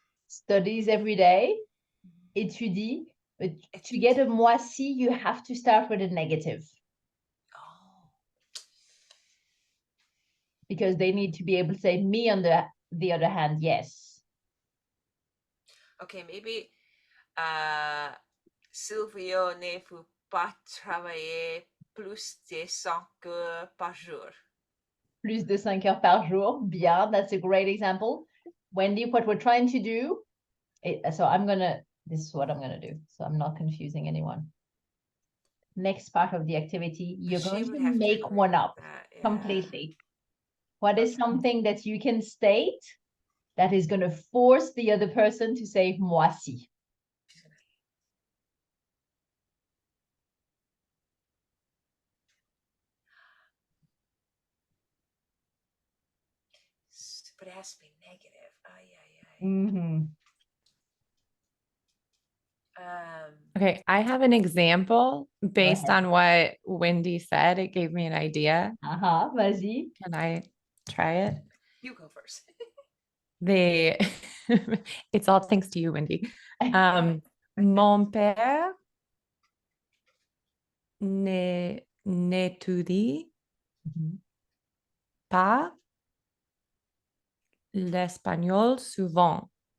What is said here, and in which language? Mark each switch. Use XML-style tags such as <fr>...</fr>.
<en>Studies every day. Étudie. But to get a moi si, you have to start with a negative. Oh. Because they need to be able to say me on the other hand, yes. Okay, maybe</en> <fr>Sylvia ne faut pas travailler plus de 5 heures par jour. Plus de 5 heures par jour. Bien,</fr> <en>that's a great example. Wendy, what we're trying to do, this is what I'm going to do. So I'm not confusing anyone. Next part of the activity, you're going to make one up completely. What is something that you can state that is going to force the other person to say moi si? But it has to be negative. Mm-hmm. Okay, I have an example based on what Wendy said. It gave me an idea.</en> <fr>Vas-y.</fr> <en>Can I try it? You go first. It's all thanks to you, Wendy.</en> <fr>Mon père n'étudie pas l'espagnol souvent.</fr>